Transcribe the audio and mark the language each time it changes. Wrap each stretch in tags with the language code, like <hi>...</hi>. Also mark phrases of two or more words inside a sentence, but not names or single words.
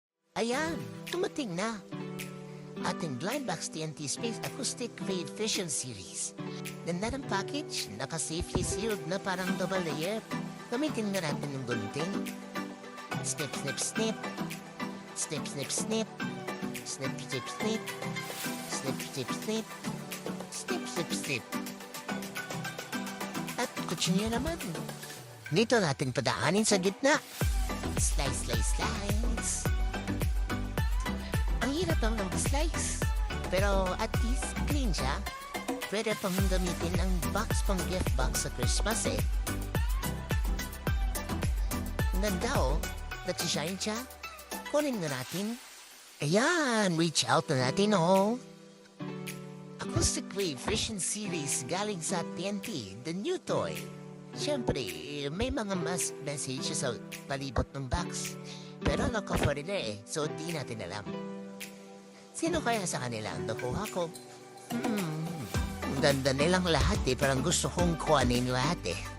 <tl>Ayan, tumating na. Ating Blind Box TNT Space Acoustic Wave Vision Series. Ganda ng package, naka-</tl> <en>safely sealed</en> <tl>na parang double layer. Gamitin nga natin yung gunting.</tl> <en>Snip, snip, snip. Snip, snip, snip. Snip, snip, snip. Snip, snip, snip. Snip, snip, snip.</en> <tl>At kutsilyo naman. Dito natin padaanin sa gitna.</tl> <en>Slice, slice, slice.</en> <tl>Ang hirap lang ng slice. Pero</tl> <en>at least</en> <tl>clean siya. Pwede pang gamitin ang box pang</tl> <en>gift box</en> <tl>sa Christmas eh. Ang ganda oh. Nagsishine siya. Kunin na natin. Ayan,</tl> <en>reach out</en> <tl>na natin oh. Acoustic Wave Vision Series galing sa TNT,</tl> <en>the new toy.</en> <tl>Siyempre, may mga message sa palibot ng box. Pero naka-foreigner eh, so di natin alam. Sino kaya sa kanila ang nakuha ko? Ang ganda nilang lahat eh, parang gusto kong kuhanin lahat eh.</tl>